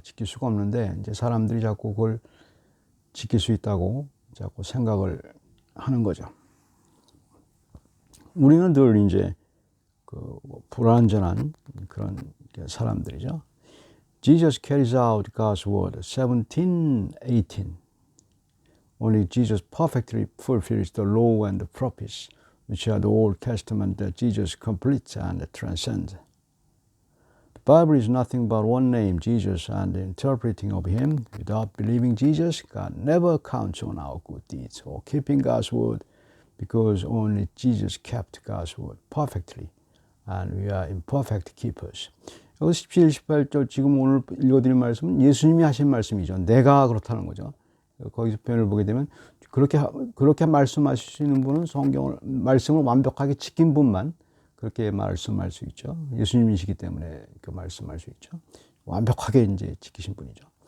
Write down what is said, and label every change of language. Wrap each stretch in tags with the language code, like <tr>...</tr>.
<ko>지킬 수가 없는데, 이제 사람들이 자꾸 그걸 지킬 수 있다고 자꾸 생각을 하는 거죠. 우리는 늘 이제 그 불완전한 그런 사람들이죠.</ko> <en>Jesus carries out God's word 17:18. Only Jesus perfectly fulfills the law and the prophets, which are the Old Testament that Jesus completes and transcends. The Bible is nothing but one name, Jesus, and the interpreting of Him. Without believing Jesus, God never counts on our good deeds or keeping God's word, because only Jesus kept God's word perfectly, and we are imperfect keepers.</en> <ko>여기 17, 18절 지금 오늘 읽어드린 말씀은 예수님이 하신 말씀이죠. 내가 그렇다는 거죠. 거기서 표현을 보게 되면 그렇게 말씀하시는 분은 말씀을 완벽하게 지킨 분만 그렇게 말씀할 수 있죠. 예수님이시기 때문에 그 말씀할 수 있죠. 완벽하게 이제 지키신 분이죠.</ko>